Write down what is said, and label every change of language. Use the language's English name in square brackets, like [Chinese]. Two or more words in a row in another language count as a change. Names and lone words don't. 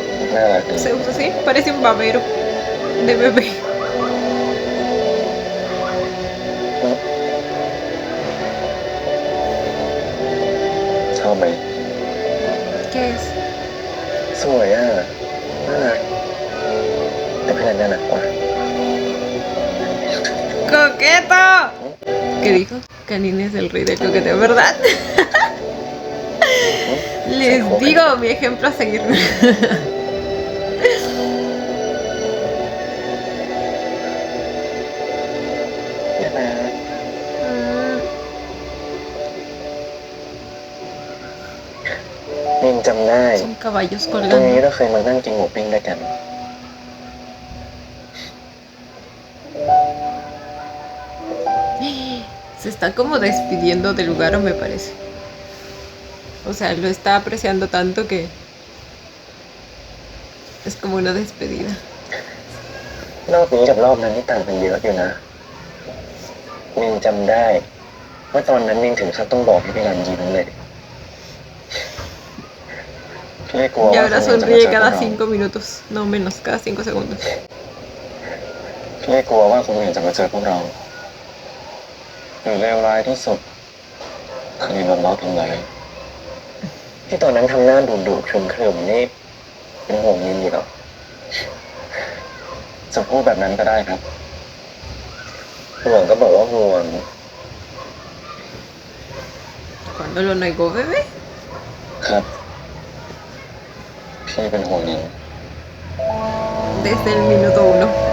[Thai] น่ารักดี [Spanish] Se usa así, parece un babero de bebé. [Thai] ชอบไหม [Spanish] ¿Qué es? [Thai] สวยอ่ะน่ารักแต่พี่นันน่ารักกว่า [Spanish] ¡Coqueto! ¿Qué dijo? Canin es el rey del coqueteo, ¿verdad? Les digo mi ejemplo a seguir. [Thai] น่ารัก Mm, ยังจำได้ [Spanish] Son caballos [Thai] ตรงนี้ [Spanish] colgando. [Thai] เราเคยมานั่งกินหมูปิ้งด้วยกัน [Spanish] Se está como despidiendo del lugar, me parece. O sea, lo está apreciando tanto que es como una despedida. [Thai] รอบนี้กับรอบนั้นนี่ต่างกันเยอะอยู่นะมินจำได้ว่าตอนนั้นมินถึงขั้นต้องบอกให้พี่นันยิ้มเลยพี่กลัว [Spanish] Y [Thai] ว่า [Spanish] ahora [Thai] คนอื่นจะมา [Spanish] sonríe [Thai] เจอพวก [Spanish] cada [Thai] เรา [Spanish] 5 minutos. No menos, cada 5 segundos. [Thai] พี่กลัวว่าคนอื่นจะมาเจอพวกเราหรือเลวร้ายที่สุดคดีโดนล้อทำร้ายที่ตอนนั้นทำหน้าดุๆเคริมๆนี่เป็นห่วงมินอยู่หรอจะพูดแบบนั้นก็ได้ครับห่วงก็บอกว่าห่วง [Spanish] Cuando lo negó, bebé. [Thai] ครับพี่เป็นห่วงนิน [Spanish] Desde el minuto 1.